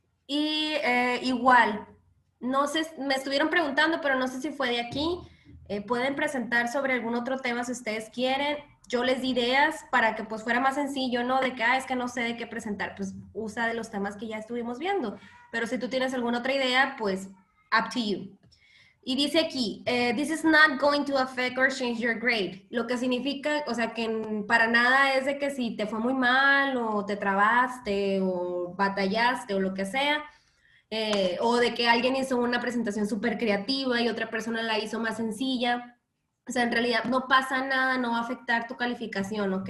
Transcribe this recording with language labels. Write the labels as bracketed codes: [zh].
[es] Y igual, no sé, me estuvieron preguntando, pero no sé si fue de aquí. Pueden presentar sobre algún otro tema si ustedes quieren. Yo les di ideas para que pues fuera más sencillo, ¿no? De que, es que no sé de qué presentar, pues usa de los temas que ya estuvimos viendo. Pero si tú tienes alguna otra idea, pues [en] up to you. [es] Y dice aquí, [en] this is not going to affect or change your grade. [es] Lo que significa, o sea, que para nada es de que si te fue muy mal o te trabaste o batallaste o lo que sea, o de que alguien hizo una presentación súper creativa y otra persona la hizo más sencilla. O sea, en realidad no pasa nada, no va a afectar tu calificación, ¿ok?